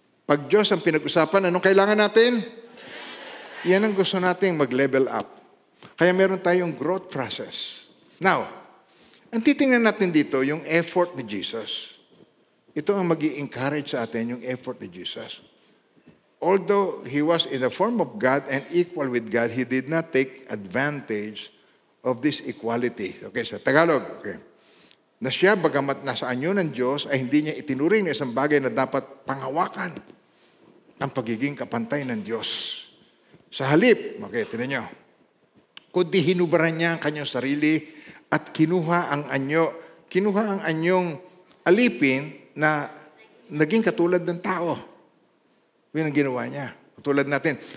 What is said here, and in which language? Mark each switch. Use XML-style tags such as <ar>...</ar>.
<tl>Pag Diyos ang pinag-usapan, anong kailangan natin? Yan ang gusto nating mag-level up. Kaya meron tayong growth process. Now, ang titingnan natin dito, yung effort ni Jesus. Ito ang mag-i-encourage sa atin, yung effort ni Jesus.</tl> <en>Although He was in the form of God and equal with God, He did not take advantage of this equality.</en> <tl>Okay, sa Tagalog. Okay. Na siya, bagamat nasa anyo ng Diyos, ay hindi niya itinuring na isang bagay na dapat panghawakan ang pagiging kapantay ng Diyos. Sa halip, okay, tinan niyo, kundi hinubaran niya ang kanyang sarili at kinuha ang anyong alipin na naging katulad ng tao. Yun ang ginawa niya. Katulad natin.</tl>